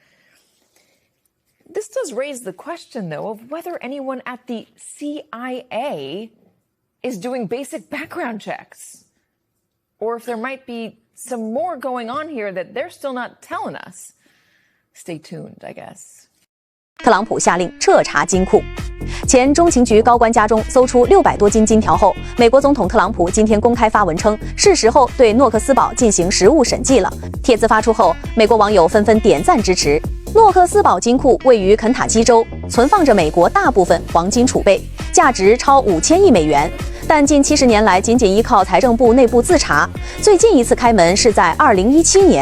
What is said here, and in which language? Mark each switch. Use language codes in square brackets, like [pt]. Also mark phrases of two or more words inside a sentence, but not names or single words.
[en] This does raise the question, though, of whether anyone at the CIA is doing basic background checks, or if there might be some more going on here that they're still not telling us. Stay tuned, I guess. [zh] 特朗普下令彻查金库。 前中情局高官家中搜出600多斤金条后，美国总统特朗普今天公开发文称，是时候对諾克斯堡進行實物審計了。帖子發出後，美國網友紛紛點讚支持。諾克斯堡金庫位於肯塔基州，存放着美國大部分黃金儲備，價值超5000億美元。但近70年來，僅依靠財政部內部自查，最近一次開門是在2017年。